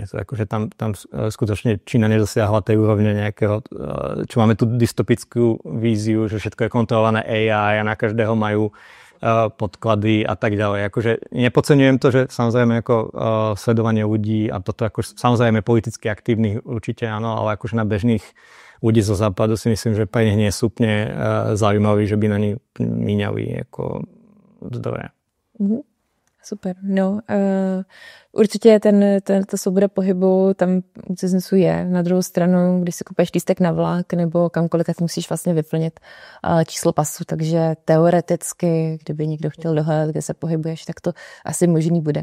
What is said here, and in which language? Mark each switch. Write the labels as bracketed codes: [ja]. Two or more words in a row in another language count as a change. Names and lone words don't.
[sk] Akože tam skutočne Čína nedosiahla tej úrovne nejakého, čo máme tu dystopickú víziu, že všetko je kontrolované AI a na každého majú podklady a tak ďalej. Akože nepodceňujem to, že samozrejme ako sledovanie ľudí a toto ako samozrejme politicky aktívnych určite áno, ale akože na bežných ľudí zo západu si myslím, že pre nich nie sú úplne zaujímaví, že by na nich míňali ako zdroje. Mm-hmm. Super. [cs] No, určitě ta svoboda pohybu tam u cizinců je. Na druhou stranu, když si kupuješ lístek na vlak nebo kamkoliv, tak musíš vlastně vyplnit číslo pasu, takže teoreticky, kdyby někdo chtěl dohledat, kde se pohybuješ, tak to asi možný bude.